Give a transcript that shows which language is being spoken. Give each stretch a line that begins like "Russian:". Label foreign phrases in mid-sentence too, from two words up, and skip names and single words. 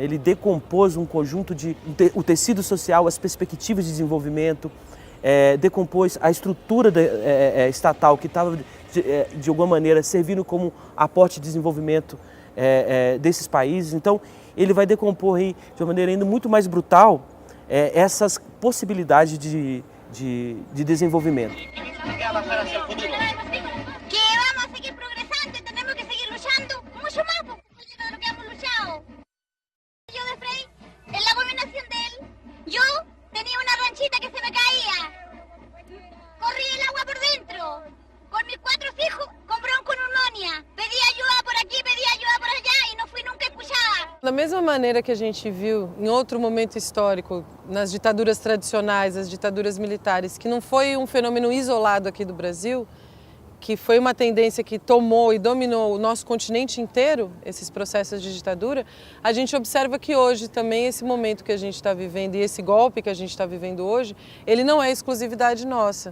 Portuguese: Ele decompôs um conjunto o tecido social, as perspectivas de desenvolvimento, decompôs a estrutura estatal que estava, de alguma maneira, servindo como aporte de desenvolvimento desses países. Então, ele vai decompor aí, de uma maneira ainda muito mais brutal essas possibilidades de desenvolvimento.
Spanish: avanzar hacia el futuro. Que vamos a seguir progresando, tenemos que seguir luchando mucho más por lo que hemos luchado. Yo de Frei, en la gobernación de él, yo tenía una ranchita que se me caía. Corrí el agua por dentro. Con mis 4 hijos, con bronconeumonía. Pedi ayuda por aqui, pedi ayuda por allá
Portuguese: e não
Spanish: fui nunca escuchada.
Portuguese: Da mesma maneira que a gente viu em outro momento histórico, nas ditaduras tradicionais, as ditaduras militares, que não foi um fenômeno isolado aqui do Brasil, que foi uma tendência que tomou e dominou o nosso continente inteiro, esses processos de ditadura, a gente observa que hoje também esse momento que a gente está vivendo e esse golpe que a gente está vivendo hoje, ele não é exclusividade nossa.